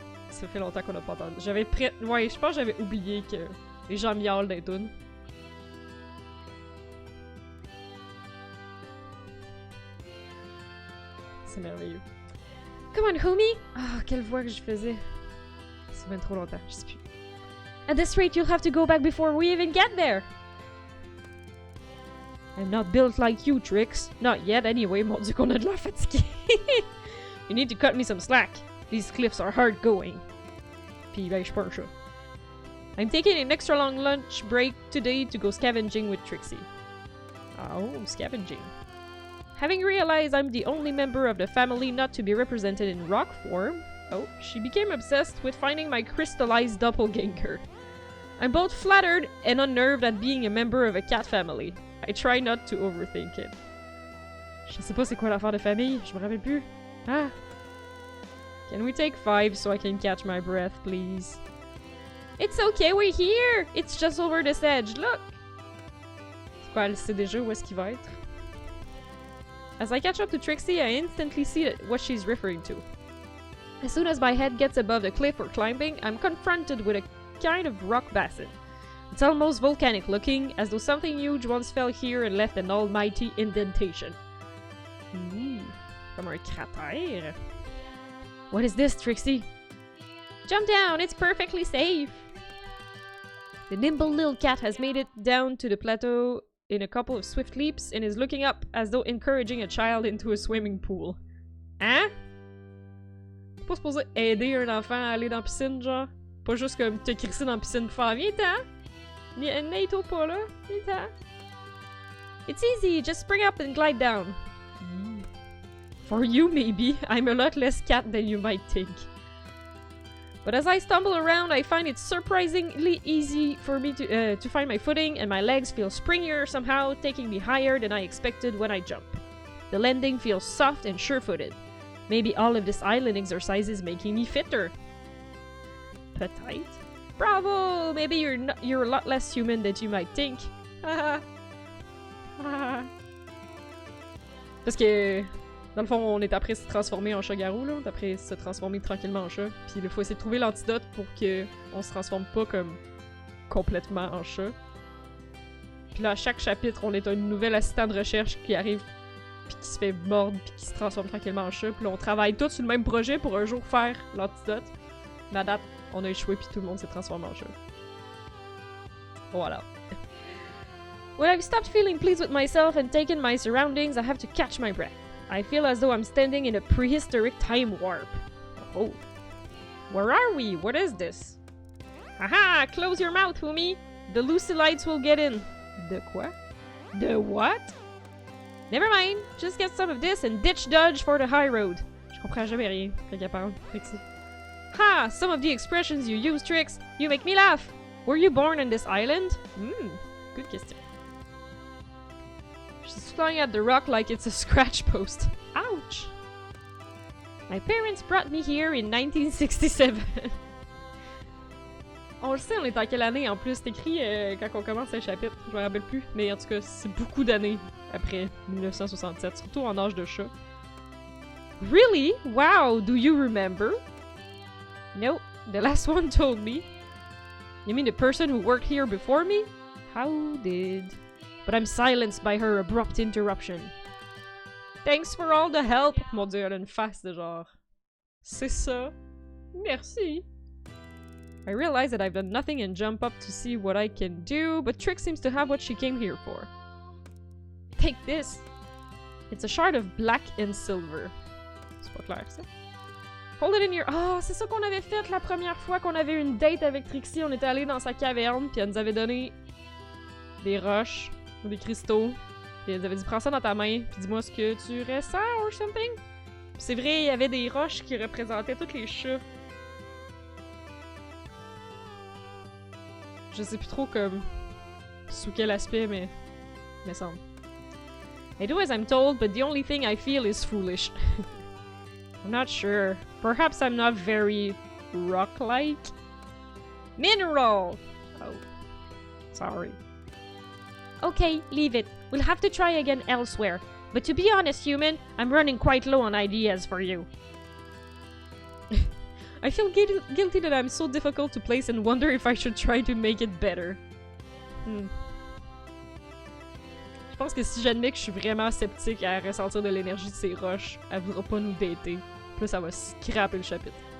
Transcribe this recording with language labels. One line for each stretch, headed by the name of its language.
French: Ça fait longtemps qu'on n'a pas entendu. J'avais prêt... Ouais, je pense que j'avais oublié que les gens miaulent des tunes. C'est merveilleux.
English: Come on, homie!
French: Ah, quelle voix que je faisais. Ça fait trop longtemps, je sais plus.
English: At this rate, you'll have to go back before we even get there! I'm not built like you, Trix. Not yet, anyway.
French: Mon dieu qu'on a de l'air fatigué.
English: You need to cut me some slack. These cliffs are hard going.
French: Puis ben, je suis pas un chat.
English: I'm taking an extra long lunch break today to go scavenging with Trixie. Oh, scavenging. Having realized I'm the only member of the family not to be represented in rock form, oh, she became obsessed with finding my crystallized doppelganger. I'm both flattered and unnerved at being a member of a cat family. I try not to overthink it.
French: Je sais pas c'est quoi l'affaire de famille, je me rappelle plus. Ah.
English: Can we take 5 so I can catch my breath, please? It's okay, we're here! It's just over this edge, look!
French: C'est quoi, elle sait déjà où est-ce qu'il va être?
English: As I catch up to Trixie, I instantly see what she's referring to. As soon as my head gets above the cliff or climbing, I'm confronted with a kind of rock basin. It's almost volcanic looking, as though something huge once fell here and left an almighty indentation.
French: Comme un cratère.
English: What is this, Trixie? Jump down, it's perfectly safe! The nimble little cat has made it down to the plateau in a couple of swift leaps and is looking up as though encouraging a child into a swimming pool. Hein?
French: T'es pas supposé aider un enfant à aller dans la piscine, genre? Pas juste comme te crisser dans la piscine pour faire viens-t'en! N'aide-toi pas là, viens-t'en!
English: It's easy, just spring up and glide down. For you, maybe. I'm a lot less cat than you might think. But as I stumble around, I find it surprisingly easy for me to find my footing, and my legs feel springier somehow, taking me higher than I expected when I jump. The landing feels soft and sure-footed. Maybe all of this island exercise is making me fitter.
French: Peut-être. Bravo!
English: Maybe you're a lot less human than you might think. Haha.
French: Parce que... Dans le fond, on est après se transformer en chat-garou, là. Après se transformer tranquillement en chat. Puis il faut essayer de trouver l'antidote pour que on se transforme pas comme complètement en chat. Puis là, à chaque chapitre, on est un nouvel assistant de recherche qui arrive puis qui se fait mordre puis qui se transforme tranquillement en chat. Puis là, on travaille tous sur le même projet pour un jour faire l'antidote. Mais à date, on a échoué puis tout le monde s'est transformé en chat. Voilà.
English: When I've stopped feeling pleased with myself and taken my surroundings, I have to catch my breath. I feel as though I'm standing in a prehistoric time warp. Oh. Where are we? What is this? Aha! Close your mouth, homie! The Lucilites will get in. The quoi? The what? Never mind. Just get some of this and ditch dodge for the high road.
French: Je comprends jamais rien quand elle parle.
English: Ha! Some of the expressions you use, Trix. You make me laugh. Were you born on this island? Good question. She's flying at the rock like it's a scratch post. Ouch! My parents brought me here in 1967.
French: On le sait, on est en quelle année en plus? C'est écrit quand on commence un chapitre. Je me rappelle plus. Mais en tout cas, c'est beaucoup d'années après 1967. Surtout en âge de chat.
English: Really? Wow! Do you remember? No. The last one told me. You mean the person who worked here before me? How did... But I'm silenced by her abrupt interruption. Thanks for all the help!
French: Mon dieu, elle a une face de genre... C'est ça. Merci.
English: I realize that I've done nothing and jump up to see what I can do, but Trix seems to have what she came here for. Take this! It's a shard of black and silver.
French: C'est pas clair, ça.
English: Hold it in your...
French: Ah, c'est ça qu'on avait fait la première fois qu'on avait une date avec Trixie. On était allé dans sa caverne, puis elle nous avait donné des roches, ou des cristaux. Puis elle nous avait dit, prends ça dans ta main, puis dis-moi ce que tu ressens,
English: or something.
French: Puis c'est vrai, il y avait des roches qui représentaient tous les chats. Je sais plus trop comme... sous quel aspect, mais... me semble.
English: I do as I'm told, but the only thing I feel is foolish. I'm not sure. Perhaps I'm not very rock-like? Mineral! Oh. Sorry. Okay, leave it. We'll have to try again elsewhere. But to be honest, human, I'm running quite low on ideas for you. I feel guilty that I'm so difficult to place and wonder if I should try to make it better.
French: Je pense que si j'admets que je suis vraiment sceptique à ressentir de l'énergie de ces roches, elle voudra pas nous dater. Puis là, ça va scraper le chapitre.